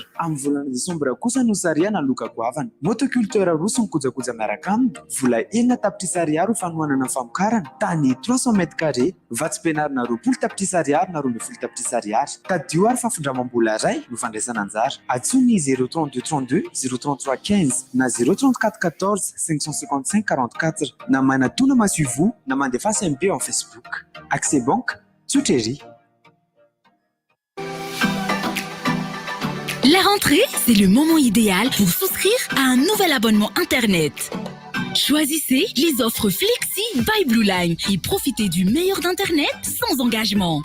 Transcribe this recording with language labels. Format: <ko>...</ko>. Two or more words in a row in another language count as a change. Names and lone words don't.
<mg>Amin'ny volana Desambra kosa no sariana loka goavana. Motoculteur roa sy ny kojakoja miaraka aminy vola 9 tapitrisa ariary ho fanohanana ny famokarana, tany 300</mg> <fr>mètres carrés,</fr> <mg>vatsy-pianarana 20 tapitrisa ariary na 12 tapitrisa ariary. Tadio ary fafindramam-bola iray no fandraisana anjara. Atsony 032 32 033 15 na 034 14 555 44 na manatona masuivo na mandefa SMP en Facebook.</mg> <fr>Accès Banque, Souteri. La rentrée, c'est le moment idéal pour souscrire à un nouvel abonnement Internet. Choisissez les offres Flexi by Blue Line et profitez du meilleur d'Internet sans engagement.</fr>